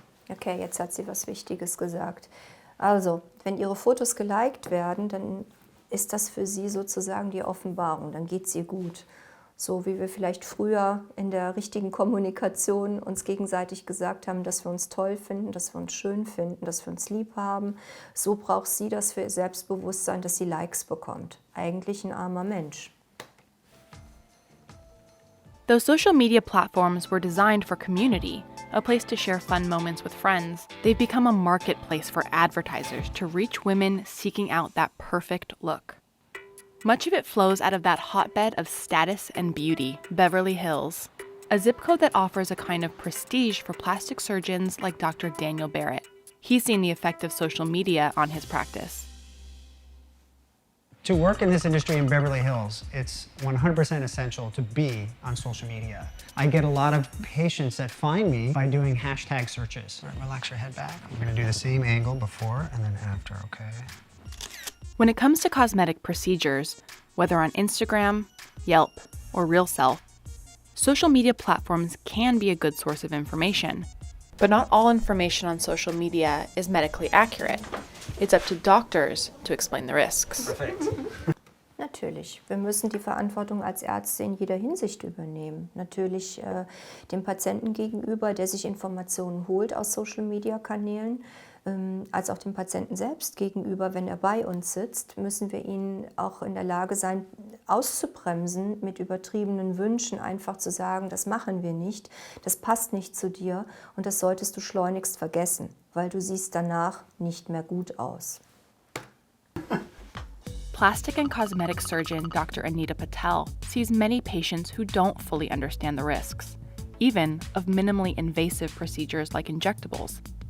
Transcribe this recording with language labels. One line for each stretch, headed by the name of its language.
German: Okay, jetzt hat sie was Wichtiges gesagt. Also, wenn ihre Fotos geliked werden, dann ist das für sie sozusagen die Offenbarung, dann geht es ihr gut. So wie wir vielleicht früher in der richtigen Kommunikation uns gegenseitig gesagt haben, dass wir uns toll finden, dass wir uns schön finden, dass wir uns lieb haben, so braucht sie das für ihr Selbstbewusstsein, dass sie Likes bekommt. Eigentlich ein armer Mensch.
English: Though social media platforms were designed for community, a place to share fun moments with friends, they've become a marketplace for advertisers to reach women seeking out that perfect look. Much of it flows out of that hotbed of status and beauty, Beverly Hills, a zip code that offers a kind of prestige for plastic surgeons like Dr. Daniel Barrett. He's seen the effect of social media on his practice. To work in this industry in Beverly Hills, it's 100% essential to be on social media. I get a lot of patients that find me by doing hashtag searches. All right, relax your head back. We're gonna do the same angle before and then after, okay? When it comes to cosmetic procedures, whether on Instagram, Yelp, or Real Self, social media platforms can be a good source of information. But not all information on social media is medically accurate. It's up to doctors to explain the risks.
German: Perfekt. Natürlich, wir müssen die Verantwortung als Ärzte in jeder Hinsicht übernehmen. Natürlich dem Patienten gegenüber, der sich Informationen holt aus Social-Media-Kanälen, als auch dem Patienten selbst gegenüber, wenn er bei uns sitzt, müssen wir ihn auch in der Lage sein, auszubremsen mit übertriebenen Wünschen, einfach zu sagen, das machen wir nicht, das passt nicht zu dir und das solltest du schleunigst vergessen, weil du siehst danach nicht mehr gut aus.
English: Plastic and cosmetic surgeon Dr. Anita Patel sees many patients who don't fully understand the risks, even of minimally invasive procedures like injectables.